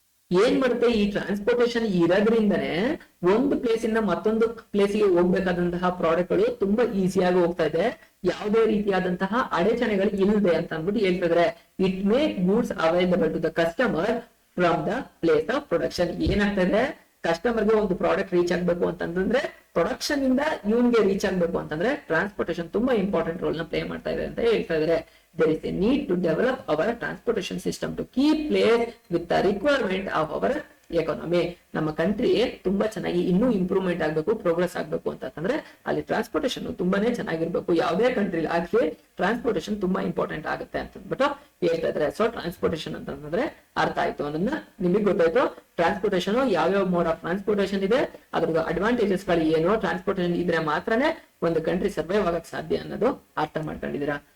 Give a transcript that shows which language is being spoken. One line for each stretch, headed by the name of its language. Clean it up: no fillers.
Kannada: ಏನ್ ಮಾಡುತ್ತೆ, ಈ ಟ್ರಾನ್ಸ್ಪೋರ್ಟೇಶನ್ ಇರೋದ್ರಿಂದನೇ ಒಂದು ಪ್ಲೇಸ್ ಇಂದ ಮತ್ತೊಂದು ಪ್ಲೇಸ್ ಗೆ ಹೋಗ್ಬೇಕಾದಂತಹ ಪ್ರಾಡಕ್ಟ್ ಗಳು ತುಂಬಾ ಈಸಿಯಾಗಿ ಹೋಗ್ತಾ ಇದೆ, ಯಾವುದೇ ರೀತಿಯಾದಂತಹ ಅಡೆಚಣೆಗಳು ಇಲ್ಲದೆ ಅಂತ ಅಂದ್ಬಿಟ್ಟು ಹೇಳ್ತಿದ್ರೆ.
English: It make goods available to the customer from the place of production.
Kannada: ಏನಾಗ್ತಾ ಇದೆ, ಕಸ್ಟಮರ್ ಗೆ ಒಂದು ಪ್ರಾಡಕ್ಟ್ ರೀಚ್ ಆಗ್ಬೇಕು ಅಂತಂದ್ರೆ ಪ್ರೊಡಕ್ಷನ್ ಇಂದ ಇವನ್ಗೆ ರೀಚ್ ಆಗ್ಬೇಕು ಅಂತಂದ್ರೆ ಟ್ರಾನ್ಸ್ಪೋರ್ಟೇಶನ್ ತುಂಬಾ ಇಂಪಾರ್ಟೆಂಟ್ ರೋಲ್ ನ ಪ್ಲೇ ಮಾಡ್ತಾ ಇದೆ ಅಂತ ಹೇಳ್ತಾ ಇದ್ದಾರೆ.
English: There is a need to develop our transportation system to keep pace with the requirement of our economy.
Kannada: ನಮ್ಮ ಕಂಟ್ರಿ ತುಂಬಾ ಚೆನ್ನಾಗಿ ಇನ್ನೂ ಇಂಪ್ರೂವ್ಮೆಂಟ್ ಆಗ್ಬೇಕು, ಪ್ರೋಗ್ರೆಸ್ ಆಗ್ಬೇಕು ಅಂತಂದ್ರೆ ಅಲ್ಲಿ ಟ್ರಾನ್ಸ್ಪೋರ್ಟೇಶನ್ ತುಂಬಾನೇ ಚೆನ್ನಾಗಿರ್ಬೇಕು. ಯಾವುದೇ ಕಂಟ್ರಿ ಆಗ್ಲಿ ಟ್ರಾನ್ಸ್ಪೋರ್ಟೇಶನ್ ತುಂಬಾ ಇಂಪಾರ್ಟೆಂಟ್ ಆಗುತ್ತೆ ಅಂತ ಅಂದ್ಬಿಟ್ಟು ಹೇಳ್ತಾ ಇದ್ದಾರೆ. ಸೊ ಟ್ರಾನ್ಸ್ಪೋರ್ಟೇಶನ್ ಅಂತಂದ್ರೆ ಅರ್ಥ ಆಯ್ತು ಅನ್ನೋದನ್ನ ನಿಮಗೆ ಗೊತ್ತಾಯ್ತು. ಟ್ರಾನ್ಸ್ಪೋರ್ಟೇಶನ್ ಯಾವ್ಯಾವ ಮೋಡ್ ಆಫ್ ಟ್ರಾನ್ಸ್ಪೋರ್ಟೇಶನ್ ಇದೆ, ಅದ್ರ ಅಡ್ವಾಂಟೇಜಸ್ ಗಳು ಏನು, ಟ್ರಾನ್ಸ್ಪೋರ್ಟೇಶನ್ ಇದ್ರೆ ಮಾತ್ರನೇ ಒಂದು ಕಂಟ್ರಿ ಸರ್ವೈವ್ ಆಗಕ್ ಸಾಧ್ಯ ಅನ್ನೋದು ಅರ್ಥ ಮಾಡ್ಕೊಂಡಿದ್ದೀರಾ.